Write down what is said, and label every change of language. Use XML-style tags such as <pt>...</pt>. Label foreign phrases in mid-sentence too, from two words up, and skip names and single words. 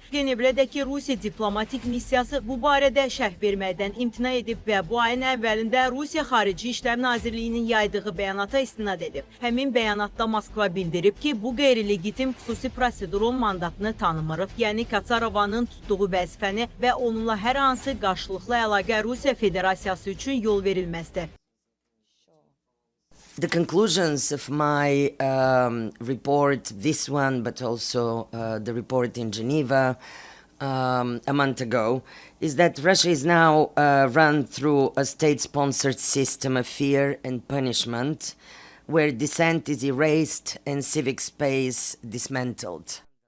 <az>Cenevrədəki Rusiya diplomatik missiyası bu barədə şərh verməkdən imtina edib və bu ayın əvvəlində Rusiya Xarici İşlər Nazirliyinin yaydığı bəyanata istinad edib. Həmin bəyanatda Moskva bildirib ki, bu qeyri-legitim xüsusi prosedurun mandatını tanımırıq, yəni Katzarovanın tutduğu vəzifəni və onunla hər hansı qarşılıqlı əlaqə Rusiya Federasiyası üçün yol verilməzdir.</az> <en>The conclusions of my report, this one, but also the report in Geneva a month ago, is that Russia is now run through a state-sponsored system of fear and punishment, where dissent is erased and civic space dismantled.</en>